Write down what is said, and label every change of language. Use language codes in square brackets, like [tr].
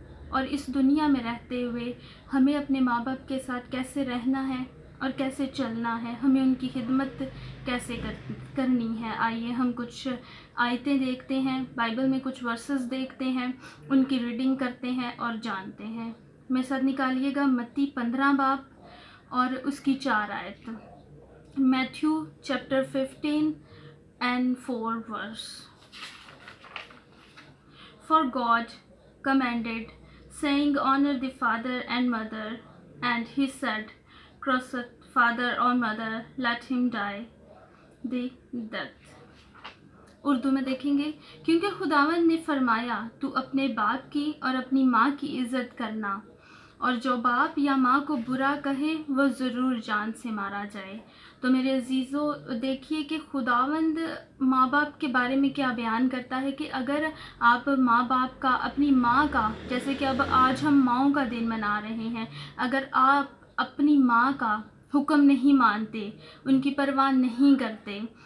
[ur] اور اس دنیا میں رہتے ہوئے ہمیں اپنے ماں باپ کے ساتھ کیسے رہنا ہے اور کیسے چلنا ہے، ہمیں ان کی خدمت کیسے کرنی ہے۔ آئیے ہم کچھ آیتیں دیکھتے ہیں، بائبل میں کچھ ورسز دیکھتے ہیں، ان کی ریڈنگ کرتے ہیں اور جانتے ہیں۔ میرے ساتھ نکالیے گا متی 15 باب اور اس کی 4 آیت۔ [en] Matthew chapter 15 and 4 verse. For God commanded, saying, Honor the father and mother, and he said, Curse father or mother, let him die the death. [ur] Urdu میں دیکھیں گے، کیونکہ خداوند نے فرمایا تو اپنے باپ کی اور اپنی ماں کی عزت کرنا، اور جو باپ یا ماں کو برا کہے وہ ضرور جان سے مارا جائے۔ تو میرے عزیزو دیکھیے کہ خداوند ماں باپ کے بارے میں کیا بیان کرتا ہے کہ اگر آپ ماں باپ کا، اپنی ماں کا، جیسے کہ اب آج ہم ماؤں کا دن منا رہے ہیں، اگر آپ اپنی ماں کا حکم نہیں مانتے، ان کی پرواہ نہیں کرتے،